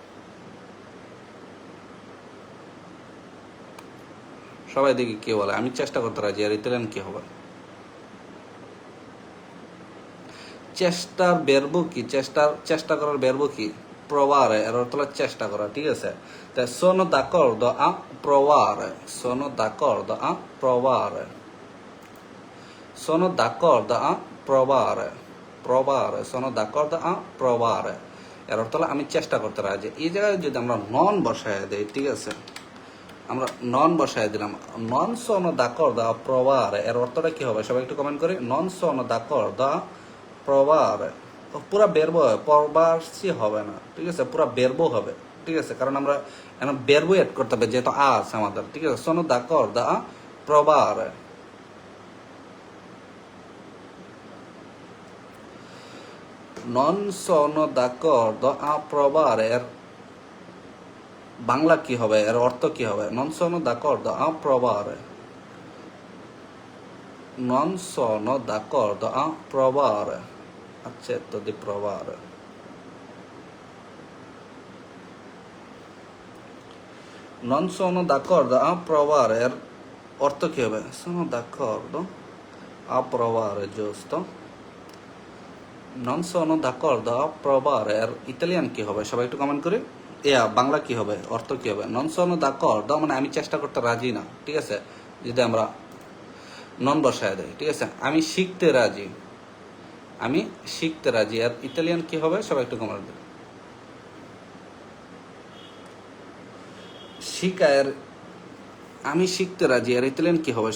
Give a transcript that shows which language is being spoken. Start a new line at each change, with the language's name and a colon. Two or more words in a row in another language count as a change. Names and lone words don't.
Bangla: সবাই দেখি কে বলে আমি চেষ্টা করতে রাজি, আর ইতালিয়ান কি হবে? চেষ্টার বেরবো কি, চেষ্টা করার বেরবো কি?
Italian: provare,
Bangla: এর অর্থ হলো চেষ্টা করা, ঠিক আছে? তাই
Italian: sono d'accordo a provare, sono d'accordo a provare, sono d'accordo a provare, provare, sono d'accordo a provare,
Bangla: এর অর্থ হলো আমি চেষ্টা করতে রাজি। এই জায়গায় যদি আমরা নন বসায় দেই, ঠিক আছে, আমরা নন বসায় দিলাম,
Italian: non sono d'accordo a provare,
Bangla: এর অর্থটা কি হবে? সবাই একটু কমেন্ট করি।
Italian: non sono d'accordo a provare,
Bangla: পুরা বেরবো হবে, প্রবাসী হবে না, ঠিক আছে, পুরা বেরবো হবে, ঠিক আছে, কারণ আমরা এখন বেরবো এড করতে হবে, যেহেতু আ আছে আমাদের, ঠিক আছে।
Italian: sono d'accordo a provare, non sono d'accordo a provare,
Bangla: এর বাংলা কি হবে, এর অর্থ কি হবে?
Italian: non sono d'accordo a provare, non sono d'accordo a provare, accetto di provare, non sono d'accordo a provare,
Bangla: এর অর্থ কি হবে?
Italian: sono d'accordo a provare, giusto, non sono d'accordo a provare,
Bangla: এর ইতালিয়ান কি হবে? সবাই একটু কমেন্ট করে। বাংলা কি হবে, অর্থ কি হবে?
Italian: non sono d'accordo
Bangla: মানে আমি চেষ্টা করতে রাজি না, ঠিক আছে, যদি আমরা নন বসায় দেয়, ঠিক আছে। আমি শিখতে রাজি, আমি শিখতে রাজি, আর ইতালিয়ান কি হবে? সবাই একটু কমেন্ট দেবে। শিখায়ের আমি শিখতে রাজি, আর ইতালিয়ান কি হবে?